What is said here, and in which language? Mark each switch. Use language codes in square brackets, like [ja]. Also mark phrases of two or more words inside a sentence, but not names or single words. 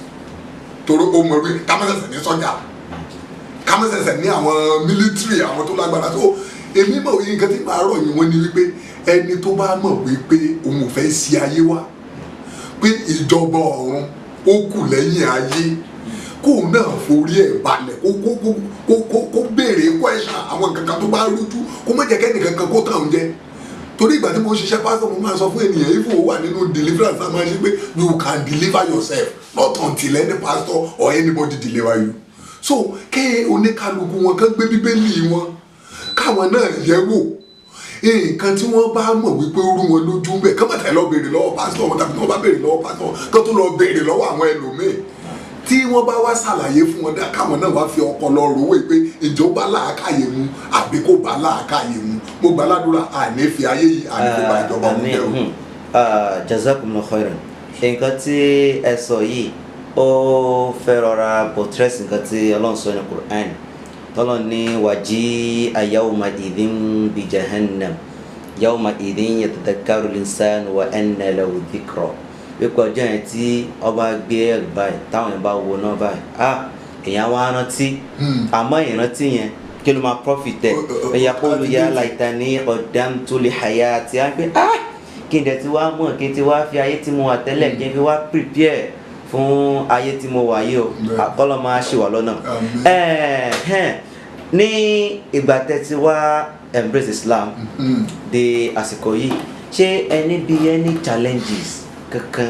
[yo] torí ó mọ̀ wí kámẹ́sẹ̀sẹ̀ ní sọ́jà kámẹ́sẹ̀sẹ̀ ní àwọn military àwọn tó lágbára tó èmi mọ̀ wí nǹkan tí màá rọ̀ yín wọ́n ní wípé ẹni tó bá mọ̀ wípé òun ò fẹ́ sí ayé wa pé ìjọba ọ̀run ó kù lẹ́yìn ayé kóun náà forí ẹ̀ balẹ̀ kó béèrè question àwọn nǹkan kan tó bá rújú kó má jẹ́ kẹ́nìkan kan kó tàn jẹ torí ìgbà tí mo ṣiṣẹ́ pásítọ̀ mo máa sọ fún ènìyàn [en] if [yo] o wà nínú deliverance náà máa ṣe pé [en] you can deliver yourself not until any pastor or anybody deliver you so [yo] kí oníkálukú wọn kán gbé Bíbélì wọn káwọn náà yẹ̀ wò nǹkan tí wọ́n bá mọ̀ wípé ó rú wọn lójú ń bẹ̀ kán bàtà lọ béèrè lọ́wọ́ pásítọ̀ wọn tàbí tí wọ́n bá béèrè lọ́wọ́ pásítọ̀ kán tó lọ béèrè lọ́wọ́ àwọn ẹlòmíì tí wọ́n bá wá ṣàlàyé fún wọn káwọn náà wá fi ọpọlọ rówó pé ìjọba làákàyè mu àbí kò bá làákàyè mu mo gbà ládùúrà àní fi ayé yìí àní kò bá ìjọba mu jẹ́ o. [ar] جزاكم الله خيرا [yo] nǹkan tí ẹ sọ yìí ó fẹ́ rọra buttress nǹkan tí Ọlọ́run sọ ní Qur'an tọ́lọ́ ní [ar] وجيء يومئذ بجهنم يومئذ يتذكر الإنسان وأنى له الذكرى [yo] wípé ọjọ́ yẹn tí ọba gbé ẹ̀rù báyìí táwọn yẹn bá wo náà báyìí èèyàn wá rántí àmọ́ ìrántí yẹn kí ló máa profit ẹ̀ [ar] يقول يا ليتني قدمت لحياتي [yo] á pé kí n dẹ̀ ti wá mọ̀ kí n ti wá fi ayé tí mo wà tẹ́lẹ̀ kí n fi wá prepare fún ayé tí mo wà yìí o àkọ́lọ́ máa ṣì wà lọ́nà ní ìgbà tẹ́ ti wá embrace Islam di àsìkò yìí ṣé ẹni bí [en] any challenges [yo] kankan.